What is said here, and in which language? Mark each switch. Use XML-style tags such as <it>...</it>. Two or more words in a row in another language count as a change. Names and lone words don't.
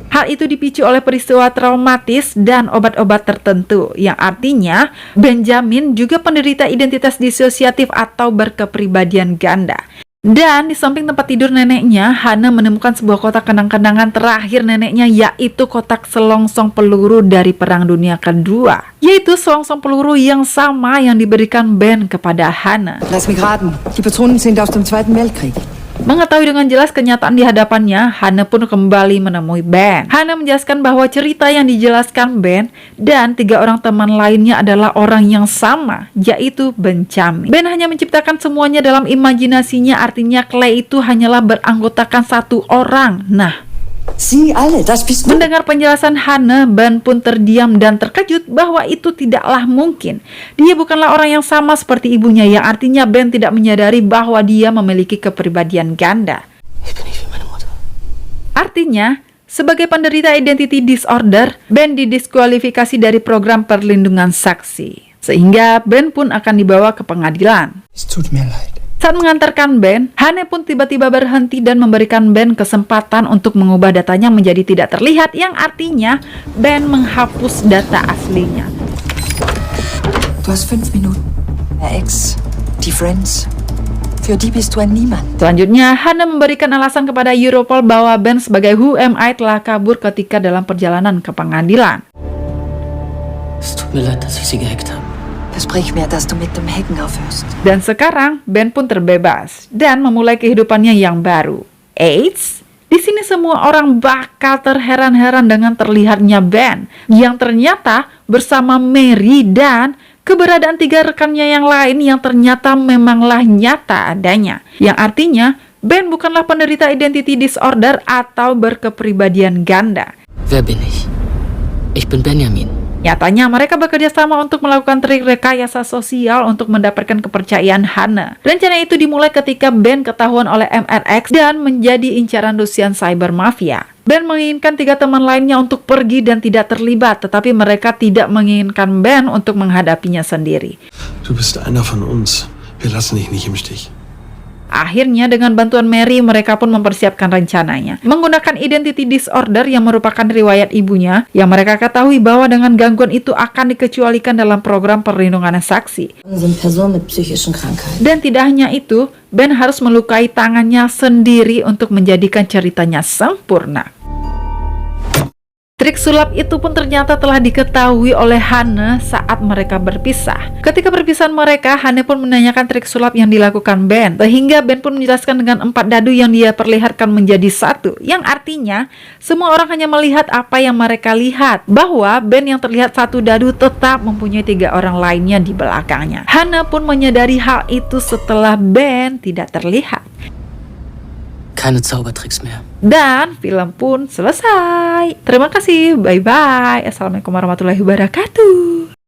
<id>Hal itu dipicu oleh peristiwa traumatis dan obat-obat tertentu, yang artinya Benjamin juga penderita identitas disosiatif atau berkepribadian ganda. Dan di samping tempat tidur neneknya, Hana menemukan sebuah kotak kenang-kenangan terakhir neneknya, yaitu kotak selongsong peluru dari Perang Dunia Kedua, yaitu selongsong peluru yang sama yang diberikan Ben kepada Hana.</id> <de>Lass mich raten. Die Patronen sind aus dem Zweiten Weltkrieg.</de> <id>Mengetahui dengan jelas kenyataan di hadapannya, Hana pun kembali menemui Ben. Hana menjelaskan bahwa cerita yang dijelaskan Ben dan 3 orang teman lainnya adalah orang yang sama, yaitu Benjamin. Ben hanya menciptakan semuanya dalam imajinasinya, artinya Clay itu hanyalah beranggotakan 1 orang. Nah,</id> <de>Sie alle, das bist du.</de> <id>mendengar penjelasan Hana, Ben pun terdiam dan terkejut bahwa itu tidaklah mungkin. Dia bukanlah orang yang sama seperti ibunya, yang artinya Ben tidak menyadari bahwa dia memiliki kepribadian ganda. Artinya, sebagai penderita</id> <en>identity disorder,</en> <id>Ben didiskualifikasi dari program perlindungan saksi. Sehingga Ben pun akan dibawa ke pengadilan.</id> <de>Es tut mir leid.</de> <id>Saat mengantarkan Ben, Hana pun tiba-tiba berhenti dan memberikan Ben kesempatan untuk mengubah datanya menjadi tidak terlihat, yang artinya Ben menghapus data aslinya.</id> <de>Du hast 5 Minuten. Der Ex, die Friends. Für die bist du ein Niemand.</de> <id>Selanjutnya, Hana memberikan alasan kepada Europol bahwa Ben sebagai Who Am I telah kabur ketika dalam perjalanan ke pengadilan.</id> <de>Es tut mir leid, dass ich Sie gehackt habe. Versprich mir, dass du mit dem Hacken aufhörst.</de> <id>Dan sekarang, Ben pun terbebas dan memulai kehidupannya yang baru. Eits, di sini semua orang bakal terheran-heran dengan terlihatnya Ben, yang ternyata bersama Mary dan keberadaan 3 rekannya yang lain yang ternyata memanglah nyata adanya. Yang artinya, Ben bukanlah penderita</id> <en>identity disorder</en> <id>atau berkepribadian ganda.</id> <de>Wer bin ich? Ich bin Benjamin.</de> <id>Nyatanya mereka bekerja sama untuk melakukan trik rekayasa sosial untuk mendapatkan kepercayaan Hana. Rencana itu dimulai ketika Ben ketahuan oleh MRX dan menjadi incaran Rusian cyber mafia. Ben menginginkan 3 teman lainnya untuk pergi dan tidak terlibat, tetapi mereka tidak menginginkan Ben untuk menghadapinya sendiri.</id> <de>Du bist einer von uns. Wir lassen dich nicht im Stich.</de> <id>Akhirnya dengan bantuan Mary, mereka pun mempersiapkan rencananya. Menggunakan</id> <en>identity disorder</en> <id>yang merupakan riwayat ibunya, yang mereka ketahui bahwa dengan gangguan itu akan dikecualikan dalam program perlindungan saksi.</id> <de>Sind Personen mit psychischen Krankheiten.</de> <id>Dan tidak hanya itu, Ben harus melukai tangannya sendiri untuk menjadikan ceritanya sempurna. Trik sulap itu pun ternyata telah diketahui oleh Hana saat mereka berpisah. Ketika perpisahan mereka, Hana pun menanyakan trik sulap yang dilakukan Ben, sehingga Ben pun menjelaskan dengan 4 dadu yang dia perlihatkan menjadi 1, yang artinya semua orang hanya melihat apa yang mereka lihat, bahwa Ben yang terlihat 1 dadu tetap mempunyai 3 orang lainnya di belakangnya. Hana pun menyadari hal itu setelah Ben tidak terlihat.</id> <de>Keine Zaubertricks mehr.</de> <id>Dan film pun selesai. Terima kasih, bye-bye.</id> <ar>السلام عليكم ورحمة الله وبركاته.</ar>